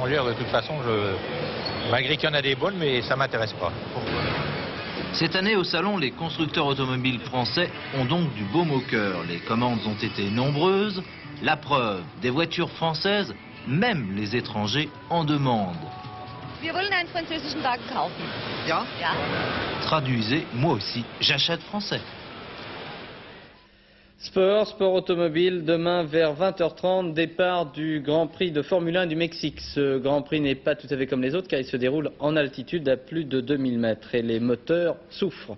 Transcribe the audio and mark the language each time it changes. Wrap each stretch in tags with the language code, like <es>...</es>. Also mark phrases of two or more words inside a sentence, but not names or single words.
<fr>De toute façon, malgré qu'il y en a des bonnes, mais ça m'intéresse pas. Cette année au salon, les constructeurs automobiles français ont donc du baume au cœur. Les commandes ont été nombreuses. La preuve, des voitures françaises, même les étrangers en demandent.</fr> <de>Wir wollen einen französischen Wagen kaufen. Ja? Ja.</de> <fr>Traduisez, moi aussi, j'achète français. Sport automobile, demain vers 20h30, départ du Grand Prix de Formule 1 du Mexique. Ce Grand Prix n'est pas tout à fait comme les autres car il se déroule en altitude à plus de 2000 mètres et les moteurs souffrent.</fr>